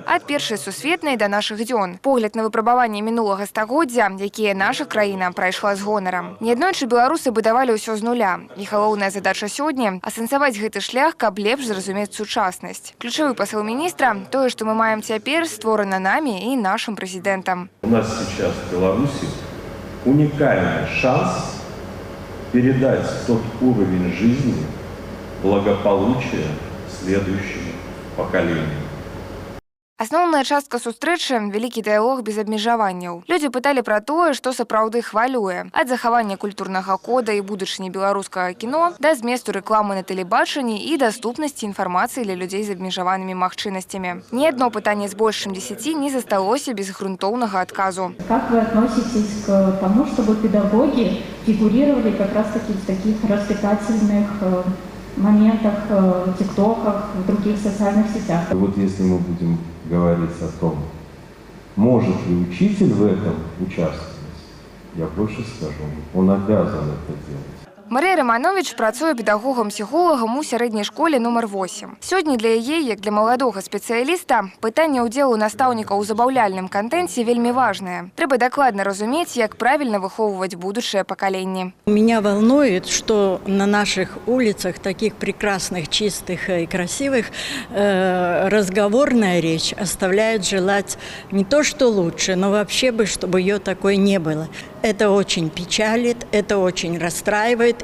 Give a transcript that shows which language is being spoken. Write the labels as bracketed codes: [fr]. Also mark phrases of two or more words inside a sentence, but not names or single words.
[be] Ад першай сусветнай да нашых дзён. Погляд на выпрабаванне мінулага стагоддзя, якія наша краіна прайшла з гонарам. Неаднойчы беларусы будавалі ўсё з нуля. І галоўная задача сёння – асэнсаваць гэты шлях, каб лепш зразумець сучаснасць. Ключавы пасыл міністра – тое, што мы маем цяпер, створана намі і [ru] нашим президентом. У нас сейчас в Беларуси уникальный шанс передать тот уровень жизни, благополучия следующему поколению. [be] Асноўная частка сустрэчы – вялікі дыялог без абмежаванняў. Людзі пыталі пра тое, што сапраўды хвалюе. Ад захавання культурнага кода і будучыні беларускага кіно да зместу рэкламы на тэлебачанні і даступнасці інфармацыі для людзей з абмежаванымі магчымасцямі. Ні адно пытанне з больш чым 10 не засталося без грунтоўнага адказу. [ru] Как вы относитесь к тому, чтобы педагоги фигурировали как раз-таки в таких развлекательных моментах, в тиктоках, в других социальных сетях? Вот если мы будем говорить о том, может ли учитель в этом участвовать, я больше скажу, он обязан это делать. [be] Марія Романович працуе педагогам-псіхолагам у сярэдняй школе нумар 8. Сёння для яе, як для маладога спецыяліста, пытанне ўдзелу настаўнікаў у забаўляльным кантэнце вельмі важнае. Трэба дакладна разумець, як правільна выхоўваць будучае пакаленне. [ru] Меня волнует, что на наших улицах, таких прекрасных, чистых и красивых, разговорная речь оставляет желать не то что лучше, но вообще бы, чтобы ее такой не было. Это очень печалит, это очень расстраивает.